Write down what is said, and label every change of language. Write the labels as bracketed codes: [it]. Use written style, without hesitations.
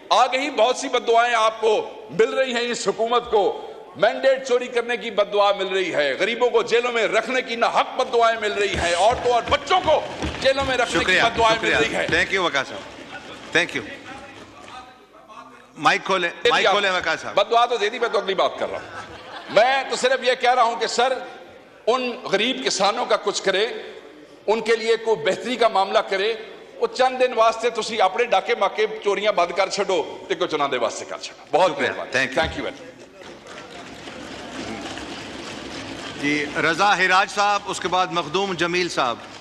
[ur] آگے ہی بہت سی بد دعائیں آپ کو مل رہی ہیں, اس حکومت کو مینڈیٹ چوری کرنے کی بد دعا مل رہی ہے, غریبوں کو جیلوں میں رکھنے کی ناحق بد دعائیں مل رہی ہیں, عورتوں اور بچوں کو جیلوں میں رکھنے کی بد دعائیں مل رہی ہیں. تھینک یو وقار صاحب, تھینک یو. مائک کھولیں وقار صاحب. بد دعا تو دے دی, میں تو اگلی بات کر رہا ہوں. میں تو صرف یہ کہہ رہا ہوں کہ سر ان غریب کسانوں کا کچھ کرے, ان کے لیے کوئی بہتری کا معاملہ کرے. [pa] وہ چند دن واسطے تسی اپنے ڈاکے ماکے چوریاں بند کر چھڑو تے کوئی چنان دے واسطے کر چھڑو. [ur] بہت مہربانی, تھینک یو. جی رضا ہراج صاحب, اس کے بعد مخدوم جمیل صاحب.